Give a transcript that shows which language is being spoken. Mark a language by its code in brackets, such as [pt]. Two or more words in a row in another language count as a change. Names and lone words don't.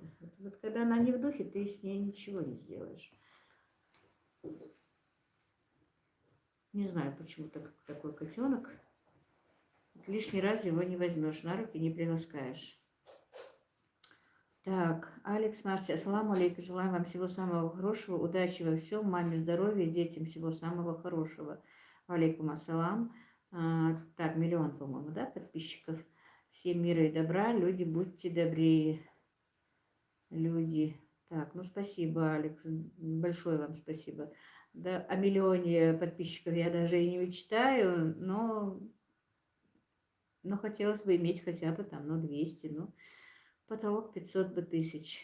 [ru] Вот когда она не в духе, ты с ней ничего не сделаешь. Не знаю, почему такой котенок. Лишний раз его не возьмешь, на руки не приласкаешь. Так, Алекс Марси, [ar] السلام عليكم, [ru] желаем вам всего самого хорошего, удачи во всем, маме здоровья, детям всего самого хорошего. [ar] عليكم السلام. [ru] Так, 1 миллион, по-моему, да, подписчиков. Всем мира и добра, люди, будьте добрее. Люди. Так, ну спасибо, Алекс, большое вам спасибо. Да, о 1 миллионе подписчиков я даже и не мечтаю, но хотелось бы иметь хотя бы там, 200, потолок 500 бы тысяч.